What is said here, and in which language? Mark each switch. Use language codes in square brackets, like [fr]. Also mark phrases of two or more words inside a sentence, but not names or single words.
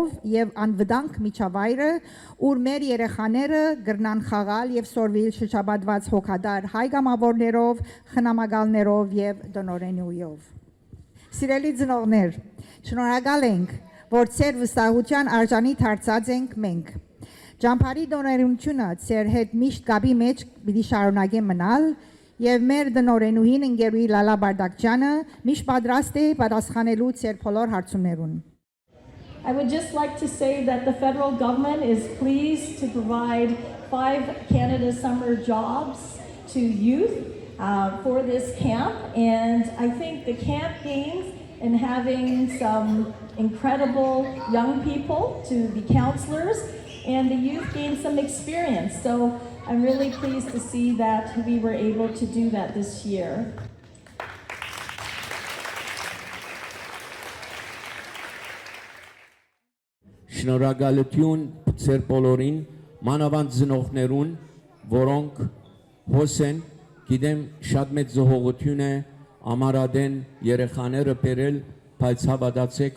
[hy] և անվտանգ միջավայրը, ուր մեր երեխաները կրնան խաղալ և սովորել շրջապատված հոգատար հայ գամավորներով, խնամակալներով և տնօրենությամբ։ Սիրելի ծնողներ, շնորհակալ ենք, որ ձեր վստահության արժանի դարձած ենք մենք։ Ջամփարի տնօրենությունը ձեր հետ միշտ կապի մեջ պիտի շարունակե մնալ և մեր տնօրենուհին ընկերուհի Լալա Բարդակչյանը միշտ պատրաստ է պատասխանելու ձեր բոլոր հարցումներուն։ [en] I would just like to say that the federal government is pleased to provide 5 Canada Summer jobs to youth for this camp, and I think the camp gains in having some incredible young people to be counselors, and the youth gained some experience. So I'm really pleased to see that we were able to do that this year. [hy] Շնորհակալություն ձեր բոլորին, մանավանդ ծնողներուն, որոնք հոսեն, գիտեմ շատ մեծ զոհողություն է ամառադեն երեխաները բերել, բայց հավատացեք,